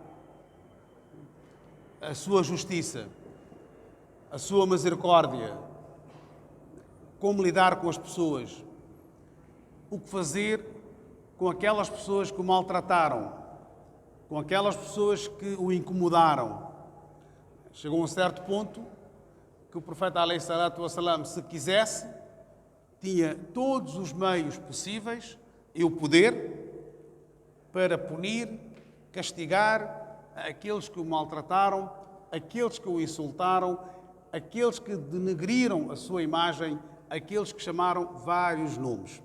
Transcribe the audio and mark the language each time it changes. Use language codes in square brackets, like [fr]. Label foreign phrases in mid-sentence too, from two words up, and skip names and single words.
[pt] a sua justiça, a sua misericórdia, como lidar com as pessoas, o que fazer com aquelas pessoas que o maltrataram, com aquelas pessoas que o incomodaram. Chegou a um certo ponto que o profeta [ar] عليه الصلاة والسلام, [pt] se quisesse, tinha todos os meios possíveis e o poder para punir, castigar aqueles que o maltrataram, aqueles que o insultaram, aqueles que denegriram a sua imagem, aqueles que chamaram vários nomes.